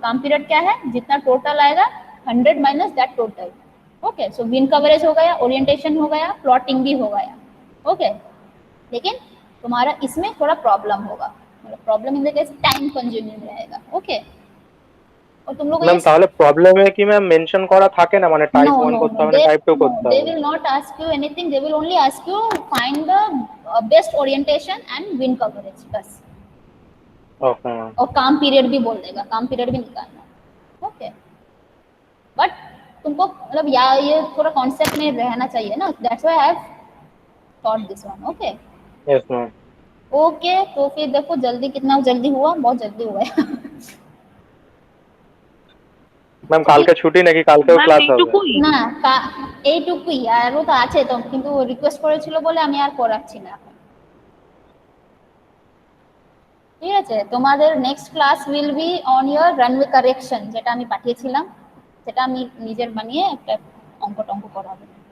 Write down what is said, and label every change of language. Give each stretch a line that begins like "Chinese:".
Hindi: काम पीरियड क्या है, जितना टोटल आएगा 100 minus that total, okay. So wind coverage हो गया, ओरिएंटेशन हो गया, प्लॉटिंग भी हो गया, ओके। लेकिन तुम्हारा इसमें थोड़ा प्रॉब्लम होगा, मतलब
English: problem in the case
Hindi: time consuming रहेगा, ओके। और तुम लोग
Bangla: ম্যাম তাহলে প্রবলেমে কি ম্যাম মেনশন করা থাকে না, মানে টাইপ 1 করতে হবে না টাইপ 2 করতে
English: they
Bangla: হবে?
English: will not ask you anything, they will only ask you find the best orientation and wind coverage बस।
Bangla: Okay ma'am.
Hindi: और काम पीरियड भी बोल देगा, काम पीरियड भी निकालना, ओके। बट तुमको मतलब ये थोड़ा कॉन्सेप्ट में रहना चाहिए ना,
English: that's why I have thought this one,
Hindi: okay.
English: Yes ma'am.
Hindi: Okay तो फिर देखो जल्दी, कितना जल्दी हुआ, बहुत जल्दी हुआ है।
Bangla: ম্যাম কালকে ছুটি নাকি কালকেও ক্লাস হবে? না এইটুকুই, আরও তো আছে তো, কিন্তু রিকোয়েস্ট করেছিল বলে আমি আর করাচ্ছি না এখন, ঠিক আছে। তোমাদের next class
English: will be on your runway correction,
Bangla: যেটা আমি পাঠিয়েছিলাম, সেটা আমি নিজের বানিয়ে একটা অঙ্ক করাবো।